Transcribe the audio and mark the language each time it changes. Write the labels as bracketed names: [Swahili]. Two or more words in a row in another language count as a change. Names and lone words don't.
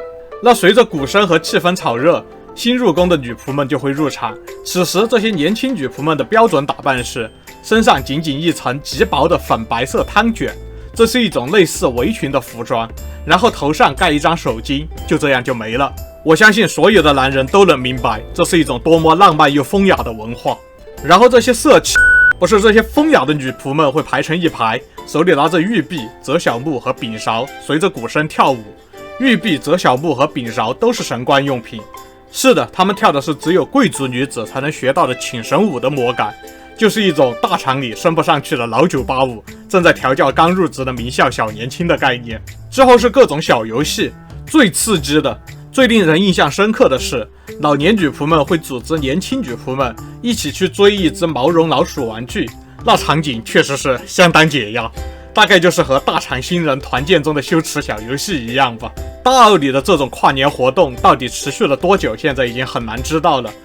[Chinese] 那隨着鼓聲和氣氛炒熱，新入宮的女僕們就會入場。此時，這些年輕女僕們的標準打扮是身上僅僅一層極薄的粉白色湯卷，這是一種類似圍裙的服裝，然後頭上蓋一張手巾，就這樣就沒了。我相信所有的男人都能明白，這是一種多麼浪漫又風雅的文化。然後这些色氣，不是这些風雅的女僕們會排成一排，手裡拿着玉璧、折小木和柄勺，隨着鼓聲跳舞。玉璧、折小木和柄勺都是神官用品。是的，他們跳的是只有貴族女子才能學到的請神舞的魔感，就是一種大廠裡升不上去的老98舞，正在調教剛入職的名校小年輕的概念。之後是各種小遊戲，最刺激的、最令人印象深刻的是，老年女僕們會組織年輕女僕們一起去追一只毛绒老鼠玩具，那場景確實是相當解壓，大概就是和大廠新人團建中的羞恥小遊戲一樣吧。大奧裡的這種跨年活動到底持續了多久，現在已經很難知道了。